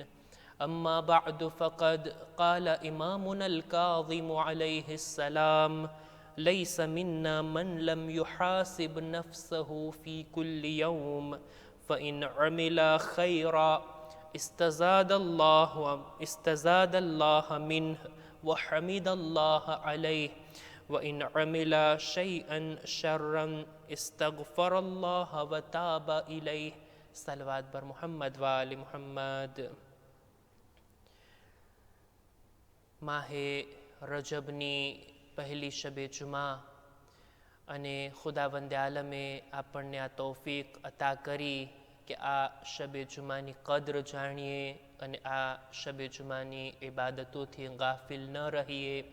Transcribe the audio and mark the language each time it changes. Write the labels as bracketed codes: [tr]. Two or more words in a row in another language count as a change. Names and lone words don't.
[ar] أما بعد، فقد قال إمامنا الكاظم عليه السلام: ليس منا من لم يحاسب نفسه في كل يوم، فإن عمل خيرا استزاد الله منه وحمد الله عليه، وإن عمل شيئا شرا استغفر الله وتاب إليه. [fa] صلوات بر محمد و آل محمد. [gu] માહ રજબની પહેલી શબે જુમા અને ખુદાવંદે આલમે આપણને આ તૌફીક અતા કરી કે આ શબે જુમાની કદ્ર જાણીએ અને આ શબે જુમાની ઇબાદતોથી ગાફિલ ન રહીએ.